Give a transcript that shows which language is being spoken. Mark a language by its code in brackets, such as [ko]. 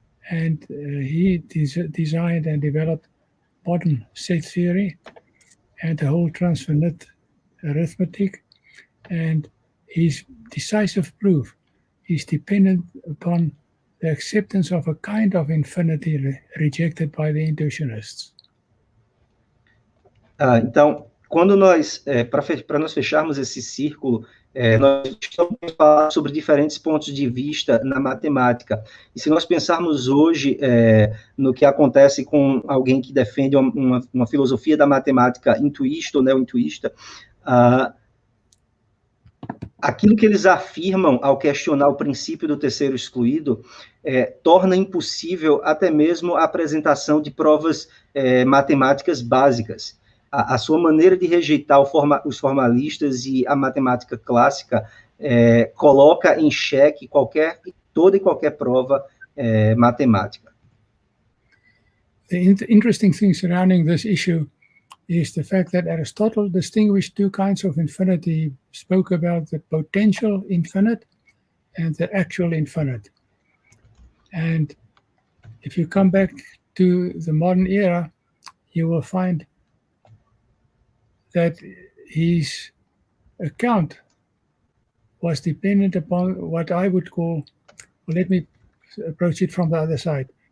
[en] And he designed and developed modern set theory and the whole transfinite arithmetic. And his decisive proof is dependent upon the acceptance of a kind of infinity rejected by the intuitionists. [pt] Então, quando nós, para nós fecharmos esse círculo, nós estamos falando sobre diferentes pontos de vista na matemática. E se nós pensarmos hoje no que acontece com alguém que defende uma filosofia da matemática intuísta ou neo-intuísta, aquilo que eles afirmam ao questionar o princípio do terceiro excluído torna impossível até mesmo a apresentação de provas matemáticas básicas. A sua maneira de rejeitar os formalistas e a matemática clássica coloca em xeque toda e qualquer prova matemática. [en] The interesting thing surrounding this issue is the fact that Aristotle distinguished two kinds of infinity. He spoke about the potential infinite and the actual infinite. And if you come back to the modern era, you will find that his account was dependent upon what I would call, well, let me approach it from the other side.